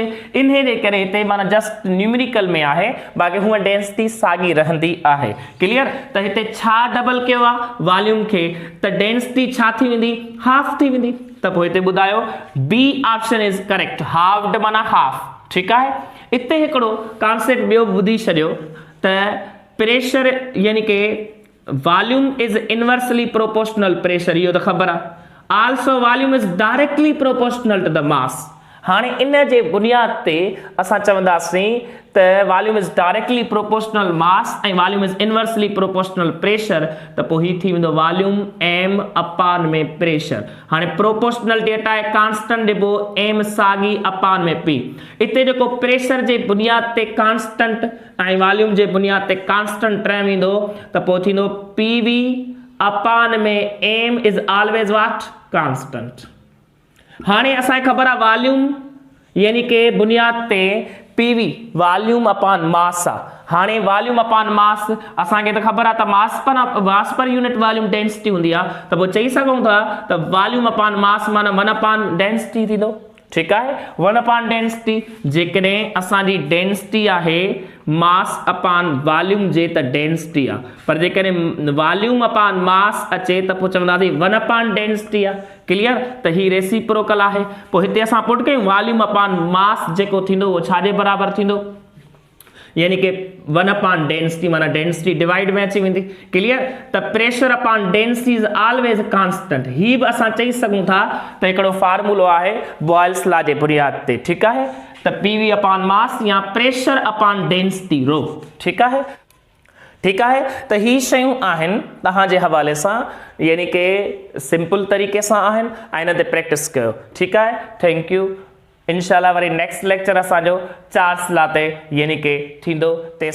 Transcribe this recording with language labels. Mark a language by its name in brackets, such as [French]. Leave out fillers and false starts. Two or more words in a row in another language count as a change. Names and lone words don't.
[Sindhi] इन जे करे हिते माना [English] just numerical [Sindhi] में आहे बाक़ी हूअं डेंसिटी साॻी रहंदी आहे। क्लियर। त हिते छा डबल कयो आहे वॉल्यूम खे त डेंसिटी छा थी वेंदी हाफ थी वेंदी। त पोइ हिते ॿुधायो [English] B option is correct halved [Sindhi] माना हाफ, ठीकु आहे। इते हिकिड़ो कॉन्सेप्ट ॿियो ॿुधी छॾियो त प्रेशर यानी कि [English] volume is inversely proportional pressure [Sindhi] इहो त ख़बर आहे। [English] Also volume is directly proportional to the mass. [Sindhi] हाणे इन जे बुनियाद ते असां चवंदासीं त [English] volume is directly proportional mass [Sindhi] ऐं [English] volume is inversely proportional pressure [Sindhi] त पोइ हीअ थी वेंदो [English] volume m upon [Sindhi] में प्रेशर। हाणे [English] proportional data [Sindhi] आहे कांस्टेंट ॾिबो m साॻी अपान में p। इते जेको प्रेशर जे बुनियाद ते कांस्टेंट ऐं वॉल्यूम जे बुनियाद ते [English] constant term [Sindhi] ईंदो त पोइ थींदो [English] PV upon [Sindhi] में [English] m is always what constant. [Sindhi] हाणे असांखे ख़बर आहे वॉल्यूम यानी कि बुनियाद ते [English] PV volume upon mass [Sindhi] आहे। हाणे वॉल्यूम अपान मास असांखे त ख़बर आहे त [English] mass per unit volume density [Sindhi] हूंदी आहे त पोइ चई सघूं था त [English] volume upon mass [Sindhi] माना [English] 1 upon density [Sindhi] थींदो, ठीकु आहे। [English] 1 upon density [Sindhi] जेकॾहिं असांजी डेंसिटी आहे [English] mass upon volume [Sindhi] जे त डेंसिटी आहे पर जेकॾहिं [English] volume upon mass [Sindhi] अचे त पोइ चवंदासीं [English] 1 upon density [Sindhi] आहे। क्लियर। त ही रेसिप्रोकल आहे। पोइ हिते असां पुट कयूं [English] volume upon mass [Sindhi] जेको थींदो उहो छाजे बराबरि थींदो यानी कि [English] 1 upon density [Sindhi] माना [English] density divide [Sindhi] में अची वेंदी। क्लियर। [English] त pressure upon density is always constant. [Sindhi] ही बि असां चई सघूं था त हिकिड़ो फार्मूलो आहे बॉयल्स लॉ जे बुनियाद ते, ठीकु आहे। [English] त PV upon mass या pressure upon density rho, [Sindhi] ठीकु आहे। ठीकु आहे। त ही शयूं आहिनि तव्हांजे हवाले सां यानी कि सिंपल तरीक़े सां आहिनि ऐं हिन ते प्रैक्टिस कयो, ठीकु आहे। [English] Thank you. [Sindhi] इंशाल्लाह वरी [English] next lecture [Sindhi] असांजो चार्ल्स लॉ ते यानी कि थींदो।